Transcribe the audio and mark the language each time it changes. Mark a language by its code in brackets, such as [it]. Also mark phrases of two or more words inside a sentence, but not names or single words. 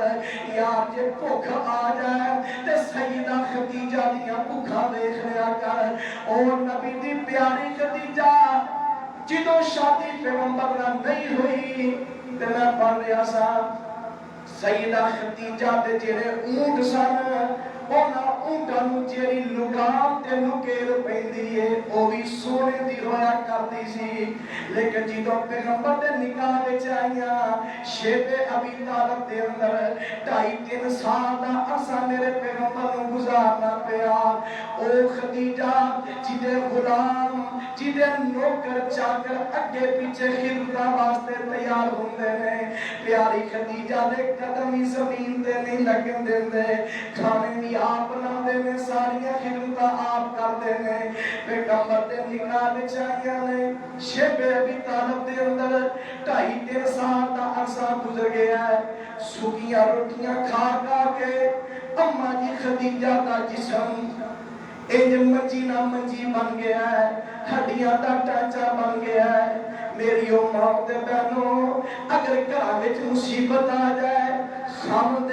[pa] یار جے بھوک آ جائے تے سیدہ خدیجہ دیاں بھوکاں دیکھ لیا کر. اور نبی دی پیاری خدیجہ جدوں شادی پیغمبر نال نہیں ہوئی تے میں پڑھ رہا سا, سیدہ خدیجہ دے جڑے اونٹ سن انہاں اونٹاں نوں جیڑی لگام تے نکیل پیندی ہے او بھی سونے دی ہویا کردی سی. لیکن جدوں پیغمبر دے نکاح وچ آئیاں شیب ابی طالب دے اندر 2.5-3 سال دا عرصہ میرے پیغمبر نوں گزارنا پیا. او خدیجہ جدے غلام جدے نوکر چاکر اگے پیچھے خدمتاں واسطے تیار ہوندے نے, پیاری خدیجہ دے قدم ہی زمین تے نہیں لگن دیندے. کھانے بھی آپ بنا دے میں ساریاں خدمتاں آپ کر فرماتے ہیں پیغمبر دے نکاح وچ آئیاں نے شیب ابی طالب دے اندر 2.5-3 سال دا عرصہ گزر گیا ہے سوکھیاں روٹیاں کھا کھا کے اماں جی خدیجہ دا جسم انج منجی نہ منجی بن گیا ہے ہڈیاں دا ڈھانچہ بن گیا ہے میری ماں تے بہنوں اگر گھر وچ مصیبت آ جائے خامد